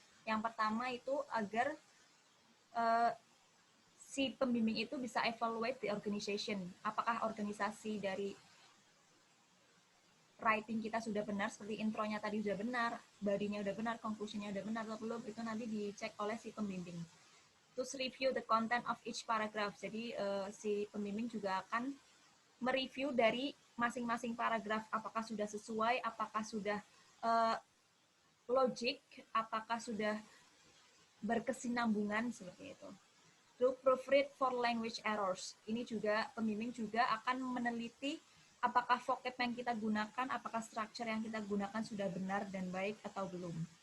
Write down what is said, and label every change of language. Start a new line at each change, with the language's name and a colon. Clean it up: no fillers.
Indonesian: Yang pertama itu agar si pembimbing itu bisa
English: evaluate the organization.
Indonesian: Apakah organisasi dari writing kita sudah benar, seperti intronya tadi sudah benar, body-nya sudah benar, conclusion-nya sudah benar atau belum, itu nanti dicek oleh si pembimbing.
English: Terus review the content of each paragraph.
Indonesian: Jadi si pembimbing juga akan mereview dari masing-masing paragraf, apakah sudah sesuai, apakah sudah logik, apakah sudah berkesinambungan seperti itu.
English: To proofread for language errors.
Indonesian: Ini juga pembimbing juga akan meneliti apakah vocab yang kita gunakan, apakah structure yang kita gunakan sudah benar dan baik atau belum.